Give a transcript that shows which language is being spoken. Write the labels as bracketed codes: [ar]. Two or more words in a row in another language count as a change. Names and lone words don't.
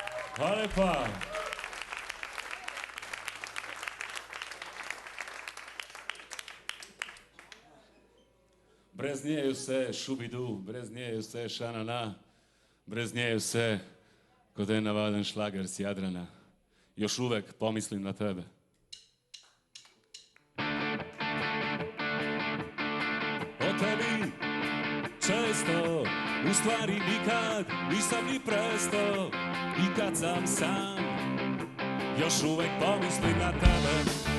[sl] Hvala lepa. Brez nje je vse šubidu, brez nje je vse šanana, brez nje je vse kot en navaden šlager s Jadrana. [sr] Još uvek pomislim na tebe. O tebi često, u stvari nikad nisam ni prestao. I kad sam sam, još uvek pomislim na tebe.